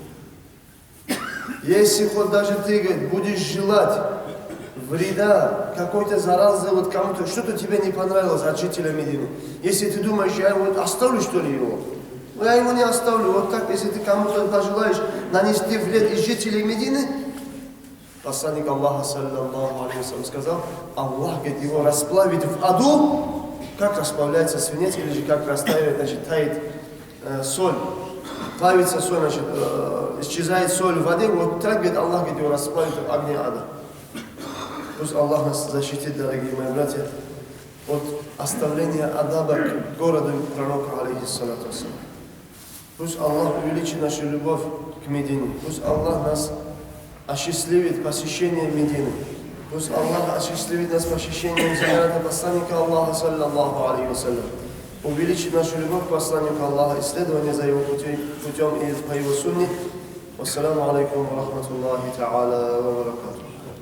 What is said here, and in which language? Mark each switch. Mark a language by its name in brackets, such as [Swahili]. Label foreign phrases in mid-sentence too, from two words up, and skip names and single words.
[Russian] Если хоть даже ты, говорит, будешь желать вреда, какой-то заразы, вот кому-то, что-то тебе не понравилось от жителя Медины, если ты думаешь, я его оставлю, что ли, его? Я его не оставлю. Вот так, если ты кому-то пожелаешь нанести вред из жителей Медины, посланник Аллаха, [Arabic] صلى الله عليه وسلم, [Russian] сказал, Аллах, говорит, его расплавит в аду, как расплавляется свинец, или же как растает, значит, тает соль. Плавится соль, значит, исчезает соль в воде, вот так, говорит, Аллах, говорит, его расплавит в огне ада. Пусть Аллах нас защитит, дорогие мои братья, от оставления адаба к городу пророка, [Arabic] عليه الصلاة والسلام. [Russian] Пусть Аллах увеличит нашу любовь к Медине. Пусть Аллах нас осчастливит посещением Медины. Пусть Аллах осчастливит нас посещением зиярата посланника Аллаха, [Arabic] صلى الله عليه وسلم. [Russian] Увеличит нашу любовь к посланнику Аллаха, исследование за его путем и по его сунне. [Arabic] والسلام عليكم ورحمة الله تعالى وبركاته.